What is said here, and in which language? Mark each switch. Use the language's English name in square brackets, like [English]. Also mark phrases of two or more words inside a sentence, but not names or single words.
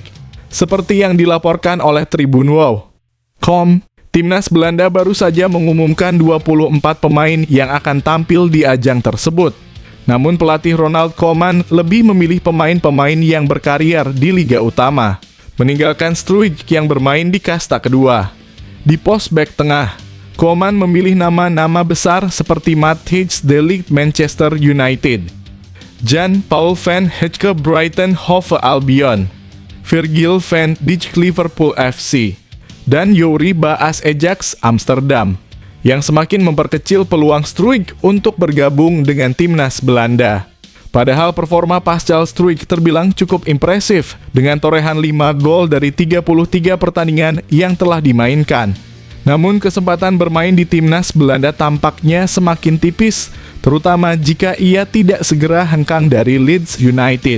[Indonesian] Seperti yang dilaporkan oleh Tribunwow.com, timnas Belanda baru saja mengumumkan 24 pemain yang akan tampil di ajang tersebut. Namun pelatih Ronald Koeman lebih memilih pemain-pemain yang berkarier di Liga Utama, meninggalkan Struijk yang bermain di kasta kedua. Di pos bek tengah, Koeman memilih nama-nama besar seperti Matthijs de Ligt Manchester United, Jan-Paul van Hecke Brighton Hove Albion, Virgil van Dijk Liverpool FC, dan Youri Baas Ajax Amsterdam, yang semakin memperkecil peluang Struijk untuk bergabung dengan timnas Belanda. Padahal performa Pascal Struijk terbilang cukup impresif dengan torehan 5 gol dari 33 pertandingan yang telah dimainkan. Namun kesempatan bermain di timnas Belanda tampaknya semakin tipis, terutama jika ia tidak segera hengkang dari Leeds United.